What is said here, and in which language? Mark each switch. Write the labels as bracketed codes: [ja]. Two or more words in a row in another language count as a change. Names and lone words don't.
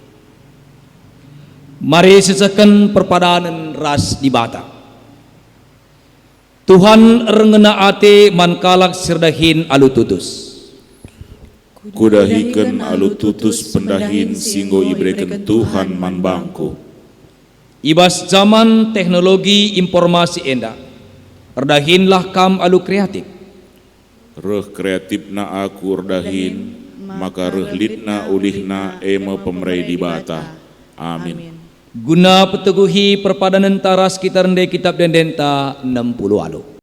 [btx] Mari sesakan perpadanan ras di bata. Tuhan rengena ate mankalak serdahin alu tutus. Kudahikan alu tutus pendahin singgo ibrekan Tuhan man bangku. Ibas [id] zaman teknologi informasi [btx] enda, erdahinlah kam alu kreatif. Reh kreatifna aku erdahin, maka reh litna ulihna ema pemerai di bata. Amin. Guna peteguhi perpadanan taras kita rendai kitab dan denta 60 alu.